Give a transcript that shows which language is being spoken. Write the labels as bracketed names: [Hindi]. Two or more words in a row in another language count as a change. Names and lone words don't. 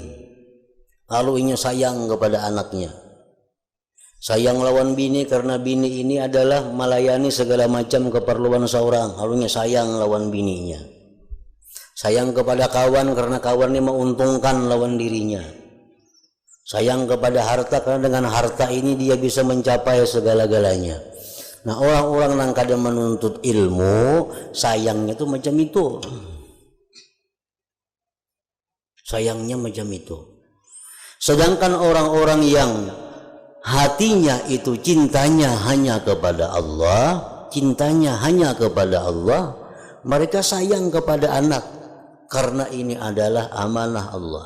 [Banjar] Lalu ingin sayang kepada anaknya. Sayang lawan bini karena bini ini adalah melayani segala macam keperluan seorang. Lalu sayang lawan bininya. Sayang kepada kawan karena kawan ini menguntungkan lawan dirinya. [Indonesian] Sayang kepada harta karena dengan harta ini dia bisa mencapai segala-galanya. Nah, orang-orang yang kadang menuntut ilmu sayangnya itu macam itu. Sayangnya macam itu. Sedangkan orang-orang yang hatinya itu cintanya hanya kepada Allah, cintanya hanya kepada Allah, mereka sayang kepada anak karena ini adalah amanah Allah.